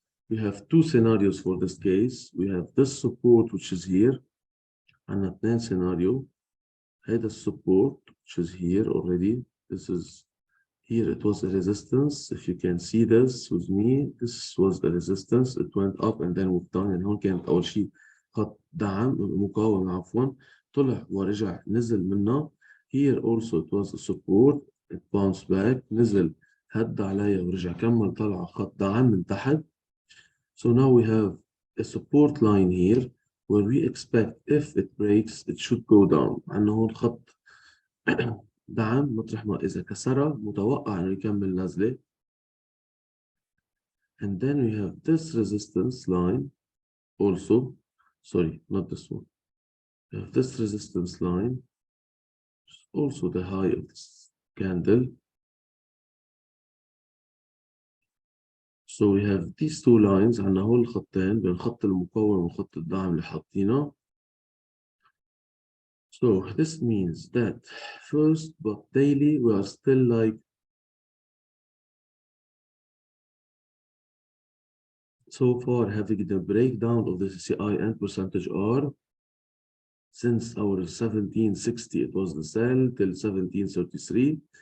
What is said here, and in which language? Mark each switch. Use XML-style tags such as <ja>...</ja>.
<en>We have two scenarios for this case. We have this support, which is here, and a scenario. Had a support, which is here already. This is here, it was a resistance. If you can see this with me, this was the resistance. It went up and then moved down.</en> <ar>يعني هون كانت أول شيء خط دعم مقاومة عفوا، طلع ورجع نزل منها.</ar> <en>Here also it was a support. It bounced back,</en> <ar>نزل هد عليها ورجع كمل طلع خط دعم من تحت.</ar> <en>So now we have a support line here where we expect if it breaks it should go down.</en> <ar>عندنا هون خط دعم مطرح ما إذا كسرها متوقع إنه يكمل نزلة.</ar> <en>And then we have this resistance line also. Sorry, not this one. We have this resistance line, also the high of this candle. So we have these two lines.</en> <ar>عندنا هول الخطين بين خط المقاومة وخط الدعم اللي حاطينه.</ar> <en>So this means that first, but daily, we are still like so far having the breakdown of the CI and percentage R since our 1760, it was the sell till 1733.</en>